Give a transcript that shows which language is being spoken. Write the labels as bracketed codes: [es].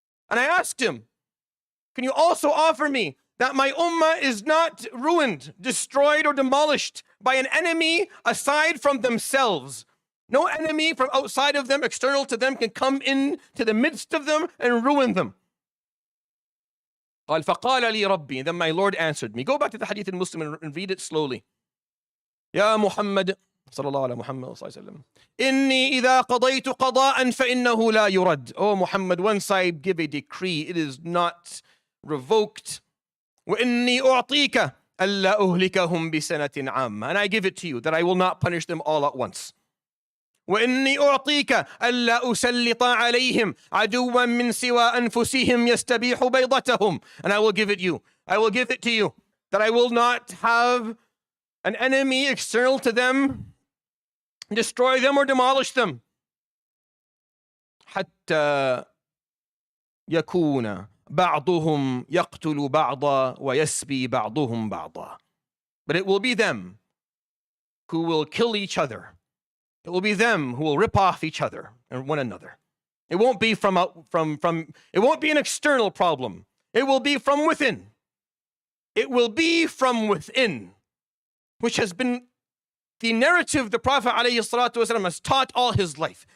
[en] And I asked him, can you also offer me that my ummah is not ruined, destroyed, or demolished by an enemy aside from themselves? No enemy from outside of them, external to them, can come in to the midst of them and ruin them. [ar] قال فقال لي ربي, [en] then my Lord answered me. Go back to the hadith in Muslim and read it slowly. [ar] يا محمد صلى الله على محمد صلى الله عليه وسلم إني إذا قضيت قضاء فإنه لا يرد. [en] Oh Muhammad, once I give a decree, it is not revoked. [ar] وإني أعطيك ألا أهلكهم بسنة عامة. [en] And I give it to you that I will not punish them all at once. [ar] وإني أعطيك ألا أسلط عليهم عدوا من سوى أنفسهم يستبيح بيضتهم. [en] And I will give it you. I will give it to you that I will not have an enemy external to them destroy them or demolish them. [ar] حتى يكون بعضهم يقتل بعضا ويسبي بعضهم بعضا. [en] But it will be them who will kill each other. It will be them who will rip off each other and one another. It won't be it won't be an external problem. It will be from within. It will be from within, which has been the narrative the Prophet ﷺ has taught all his life.